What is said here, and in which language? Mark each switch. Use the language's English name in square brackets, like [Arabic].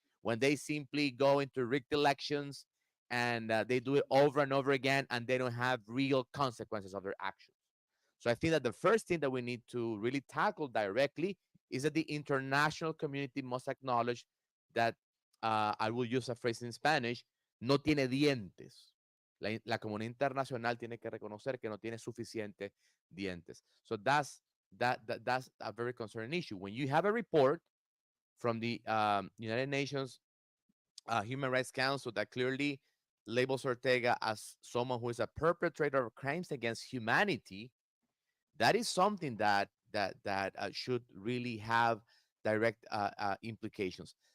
[English] When they simply go into rigged elections and they do it over and over again, and they don't have real consequences of their actions. So I think that the first thing that we need to really tackle directly is that the international community must acknowledge that, I will use a phrase in Spanish, [Spanish] no tiene dientes. La comunidad internacional tiene que reconocer que no tiene suficiente dientes. [English] So that's a very concerning issue. When you have a report from the United Nations Human Rights Council that clearly labels Ortega as someone who is a perpetrator of crimes against humanity, that is something that should really have direct implications.